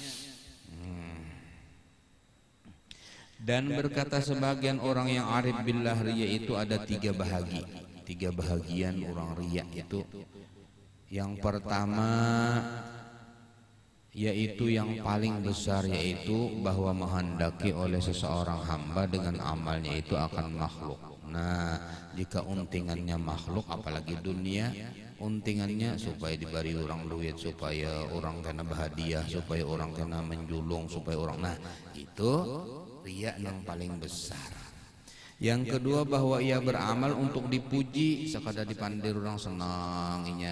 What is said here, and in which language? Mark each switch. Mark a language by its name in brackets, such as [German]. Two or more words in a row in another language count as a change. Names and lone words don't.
[Indonesian] Dan berkata sebagian orang yang [Arabic] arif billah, [Indonesian] riya itu ada tiga bahagian orang riya itu. Yang pertama yaitu yang paling besar, yaitu bahwa menghendaki oleh seseorang hamba dengan amalnya itu akan makhluk. [Banjar] Nah jika untingannya makhluk, apalagi dunia, untingannya supaya diberi orang duit, supaya orang kena bahagia, supaya orang kena menjulung, supaya orang, nah itu riya yang paling besar. [Indonesian] Yang kedua bahwa ia beramal untuk dipuji, [Banjar] sekadar dipandir orang senang inya.